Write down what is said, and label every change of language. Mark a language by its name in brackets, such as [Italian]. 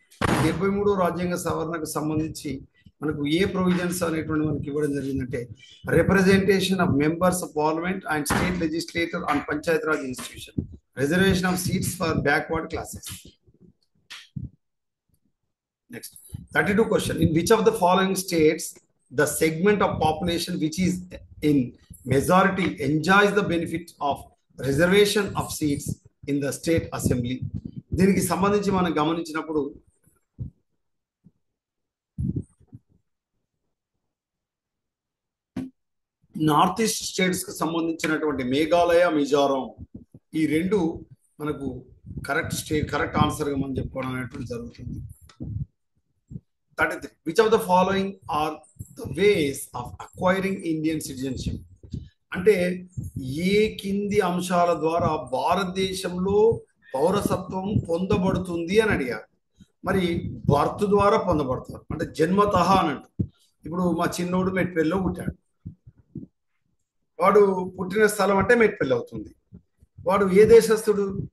[Telugu] 73వ రాజ్యాంగ సవరణకు సంబంధించి మనకు ఏ ప్రొవిజన్స్ అనేటువంటి మనకి ఇవ్వడం జరిగిందంటే [English] Representation of members of parliament and state legislator on panchayat raj institution, reservation of seats for backward classes. Next, 32 question. In which of the following states the segment of population which is in majority enjoys the benefit of reservation of seats in the state assembly? [Telugu] దీనికి సంబంధించి మనం గమనించినప్పుడు north east states కు సంబంధించినటువంటి మేఘాలయ, మిజోరాం ఈ రెండు మనకు correct answer గా మనం చెప్పుకోవడం అనేటువంటి జరుగుతుంది. [English] 33. Which of the following are the ways of acquiring Indian citizenship? [Telugu] అంటే ఏ కింది అంశాల ద్వారా భారతదేశంలో పౌరసత్వం పొందబడుతుంది అని అడిగారు. మరి బర్త్ ద్వారా పొందబడతారు, అంటే జన్మతః అన్నట్టు. ఇప్పుడు మా చిన్నోడు మెట్పల్లిలో పుట్టాడు, వాడు పుట్టిన స్థలం అంటే మెట్పల్లి అవుతుంది. వాడు ఏ దేశస్థుడు?